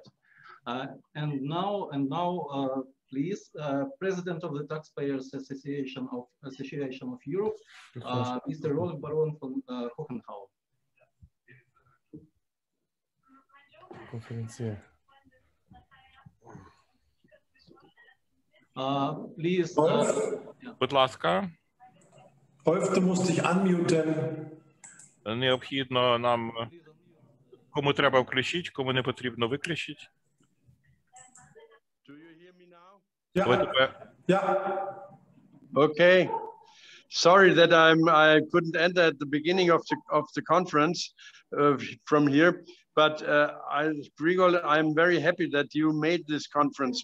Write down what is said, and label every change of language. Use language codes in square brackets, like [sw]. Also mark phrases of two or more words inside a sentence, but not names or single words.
[en] And now, please, President of the Taxpayers Association of Europe, Mr. Rolf Baron von Hohenhauer. Please. [uk] Будь ласка. [de] Rolf, du musst dich unmuten. [uk] Необхідно нам, кому треба включити, кому не потрібно виключити. [en] Yeah. Okay. Sorry that I couldn't enter at the beginning of the conference from here, but Grigol, I'm very happy that you made this conference.